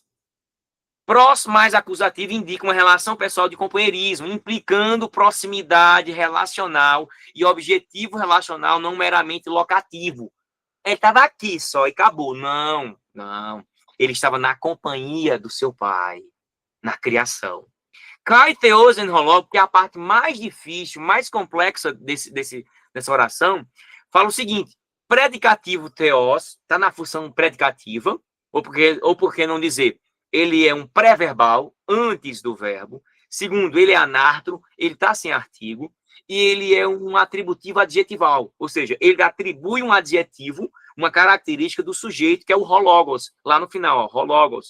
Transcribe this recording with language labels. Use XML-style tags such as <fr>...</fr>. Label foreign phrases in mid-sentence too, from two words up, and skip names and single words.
<pt>Pros mais acusativo indica uma relação pessoal de companheirismo, implicando proximidade relacional e objetivo relacional não meramente locativo. Ele estava aqui só e acabou. Não, não. Ele estava na companhia do seu pai, na criação.</pt> <el>καὶ θεὸς ἦν ὁ λόγ,</el> <pt>que é a parte mais difícil, mais complexa dessa oração, fala o seguinte: predicativo theos está na função predicativa, ou porque não dizer, ele é um pré-verbal antes do verbo. Segundo, ele é anártro, ele está sem artigo, e ele é um atributivo adjetival, ou seja, ele atribui um adjetivo, uma característica do sujeito, que é o hologos, lá no final, ó, hologos.</pt>